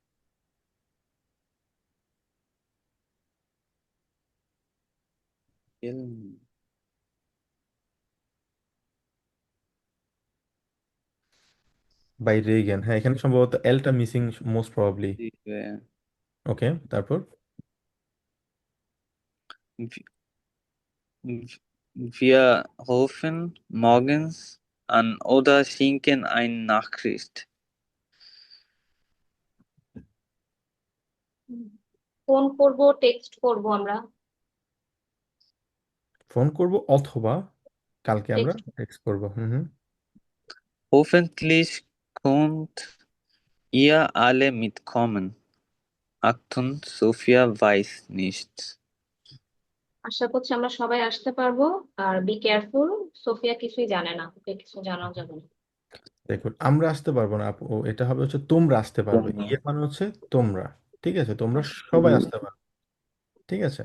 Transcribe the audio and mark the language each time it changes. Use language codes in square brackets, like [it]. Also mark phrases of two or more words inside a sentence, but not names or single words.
[de] Bei Regen, [bn] হ্যাঁ, এখানে সম্ভবত এলটা মিসিং [en] most probably. [bn] ওকে, তারপর [de] Wir rufen morgens an oder schicken eine Nachricht. [bn] ফোন করব, টেক্সট করব আমরা। ফোন করব অথবা কালকে আমরা টেক্সট করব। [de] Hoffentlich könnt ihr alle mitkommen. Achtung, Sophia weiß nichts. [bn] আশা করছি আমরা সবাই আসতে পারবো। আর [en] be careful, [bn] সোফিয়া কিছুই জানে না, ওকে কিছু জানাও যাবে না। দেখুন, আমরা আসতে পারবো না আপু, এটা হবে হচ্ছে তোমরা আসতে পারবে। ইয়ে মানে হচ্ছে তোমরা, ঠিক আছে, তোমরা সবাই আসতে পারবে, ঠিক আছে।